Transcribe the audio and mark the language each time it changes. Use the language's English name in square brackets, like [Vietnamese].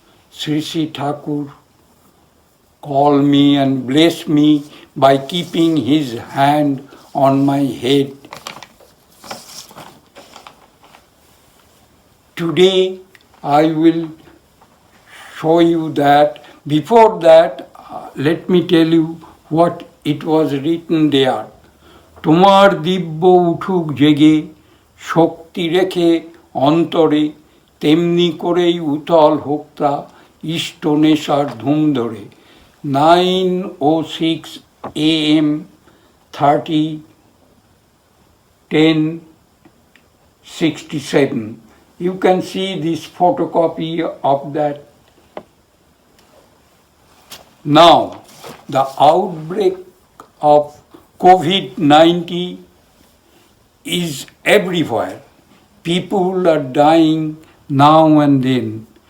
[English] Sri Thakur called me and blessed me by keeping his hand on my head. Today I will show you that. Before that, let me tell you what it was written there. [Bangla] তোমার দিব্য উঠুক জেগে শক্তি রেখে অন্তরে তেমনি করেই উতল হোক্তা ইষ্ট নেশার ধুম ধরে 9:06 AM 30/10/67. [English] You can see this photocopy of that. Now, the outbreak of COVID-19 is everywhere. People are dying now and then.